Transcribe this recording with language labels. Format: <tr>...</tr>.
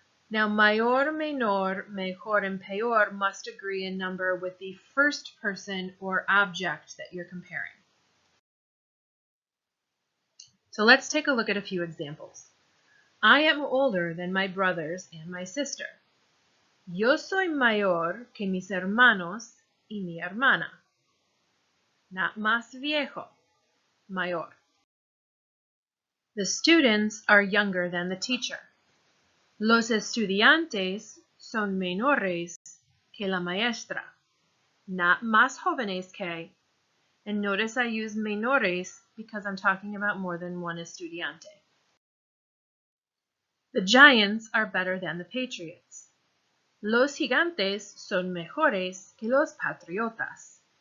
<en>Now, mayor, menor, mejor, and peor must agree in number with the first person or object that you're comparing. So let's take a look at a few examples. I am older than my brothers and my sister.</en> <es>Yo soy mayor que mis hermanos y mi hermana.</es> <en>Not</en> <es>más viejo, mayor.</es> <en>The students are younger than the teacher.</en> <es>Los estudiantes son menores que la maestra,</es> <en>not</en> <es>más jóvenes que.</es> <en>And notice I use menores because I'm talking about more than one estudiante. The Giants are better than the Patriots.</en> <es>Los Gigantes son mejores que los Patriotas.</es>